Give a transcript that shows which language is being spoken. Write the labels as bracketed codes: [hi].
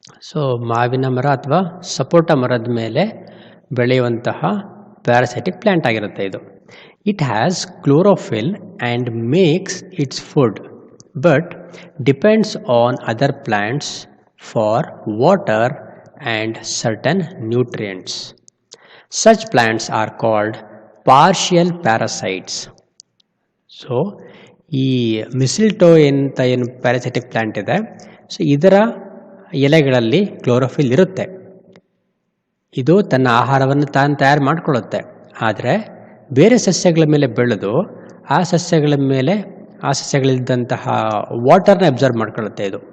[kn] So ಮಾವಿನ ಮರ ಅಥವಾ ಸಪೋಟ ಮರದ ಮೇಲೆ ಬೆಳೆಯುವಂತಹ ಪ್ಯಾರಾಸೈಟಿಕ್ ಪ್ಲ್ಯಾಂಟ್ ಆಗಿರುತ್ತೆ ಇದು. [en] It has chlorophyll and makes its food but depends on other plants for water and certain nutrients. Such plants are called partial parasites. [kn] So ಈ ಮಿಸ್ಲೆಟೋ ಅಂತ ಏನು ಪ್ಯಾರಾಸೈಟಿಕ್ ಪ್ಲ್ಯಾಂಟ್ ಇದೆ, ಸೊ ಇದರ ಎಲೆಗಳಲ್ಲಿ ಕ್ಲೋರೋಫಿಲ್ ಇರುತ್ತೆ. ಇದು ತನ್ನ ಆಹಾರವನ್ನು ತಾನು ತಯಾರು ಮಾಡಿಕೊಳ್ಳುತ್ತೆ. ಆದರೆ ಬೇರೆ ಸಸ್ಯಗಳ ಮೇಲೆ ಬೆಳೆದು ಆ ಸಸ್ಯಗಳಿದ್ದಂತಹ ವಾಟರ್ನ ಅಬ್ಸರ್ವ್ ಮಾಡ್ಕೊಳ್ಳುತ್ತೆ ಇದು.